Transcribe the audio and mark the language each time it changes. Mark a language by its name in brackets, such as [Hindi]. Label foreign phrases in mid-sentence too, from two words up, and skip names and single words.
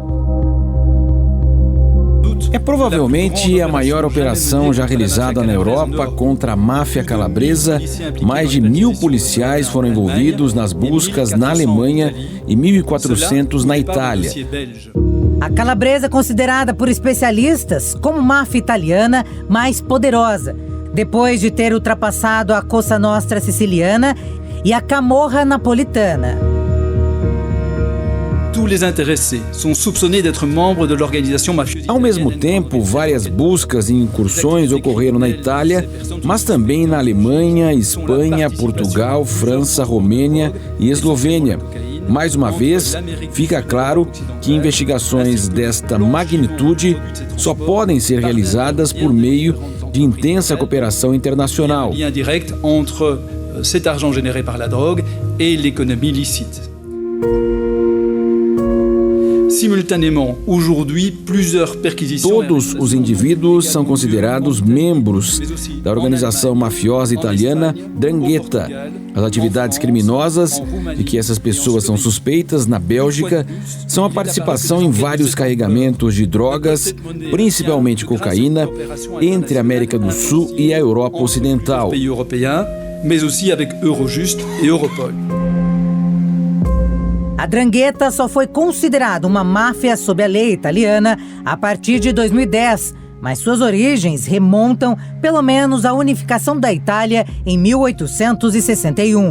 [Portuguese] É provavelmente a maior operação já realizada na Europa contra a máfia calabresa. Mais de 1.000 policiais foram envolvidos nas buscas na Alemanha e 1.400 na Itália. A calabresa é considerada por especialistas como máfia italiana mais poderosa, depois de ter ultrapassado a Cosa Nostra siciliana e a Camorra napolitana. Ao mesmo tempo, várias buscas e incursões ocorreram na Itália, mas também na Alemanha, Espanha, Portugal, França, Romênia e Eslovênia. Mais uma vez, fica claro que investigações desta magnitude só podem ser realizadas por meio de intensa cooperação internacional. Todos os indivíduos são considerados membros da organização mafiosa italiana 'Ndrangheta. As atividades criminosas de que essas pessoas são suspeitas na Bélgica são a participação em vários carregamentos de drogas, principalmente cocaína, entre a América do Sul e a Europa Ocidental. A 'Ndrangheta só foi considerada uma máfia sob a lei italiana a partir de 2010, mas suas origens remontam pelo menos à unificação da Itália em 1861.